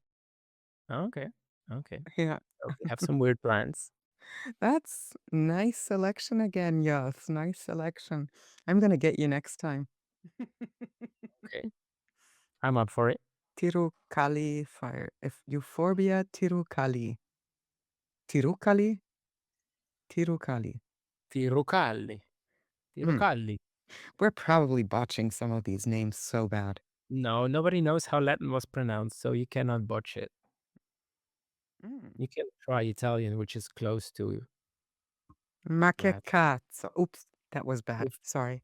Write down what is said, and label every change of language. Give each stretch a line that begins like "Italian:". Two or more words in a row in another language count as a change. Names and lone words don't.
English: Okay, okay. Yeah. So we have some weird plants. That's nice selection again, yes, nice selection. I'm gonna get you next time. Okay. I'm up for it. Tirukali fire. If Euphorbia tirukali. Tirukali? Tirukali. Tirocalli. Mm. Tirocalli. We're probably botching some of these names so bad. No, nobody knows how Latin was pronounced, so you cannot botch it. Mm. You can try Italian, which is close to Ma that. cazzo. Oops, that was bad. Uf- Sorry.